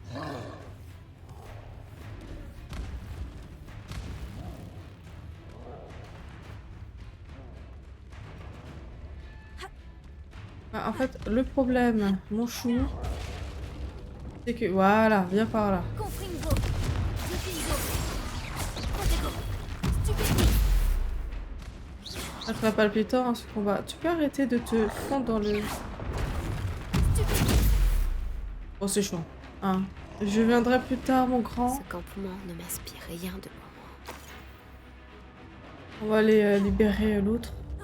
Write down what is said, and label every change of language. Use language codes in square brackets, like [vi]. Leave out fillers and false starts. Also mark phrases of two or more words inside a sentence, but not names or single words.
[fr] Ah, en fait, le problème, mon chou, c'est que... Voilà, viens par là. Confringo! Stupinzo! Protego! Stupide! Ça très palpitant hein, ce combat. Tu peux arrêter de te fondre dans le... Oh c'est chaud. Hein. Je viendrai plus tard mon Ce grand. campement ne m'inspire rien de bon. On va aller libérer l'autre.